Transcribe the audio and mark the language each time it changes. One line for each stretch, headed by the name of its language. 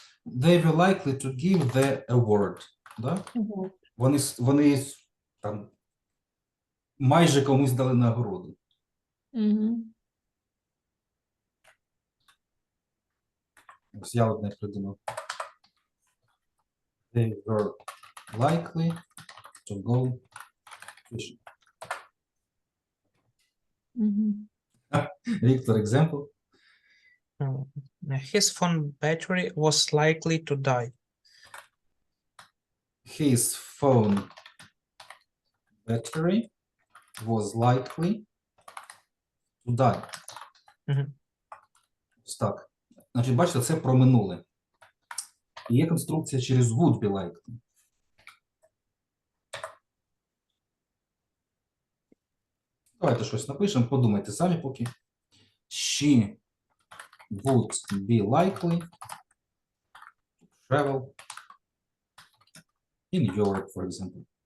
English: They were likely to give the award.
Ukrainian: Да? Вони там майже комусь дали нагороду. Ось я одне придумав.
English: They were likely to go fishing. Віктор, example. His phone battery was likely to die. His phone battery was likely to die. Мгм.
Ukrainian: Ось так. Значить, бачите, це про минуле. І є конструкція через
English: would be likely.
Ukrainian: Давайте щось напишемо, подумайте самі поки.
English: She would be likely to travel in Europe, for example.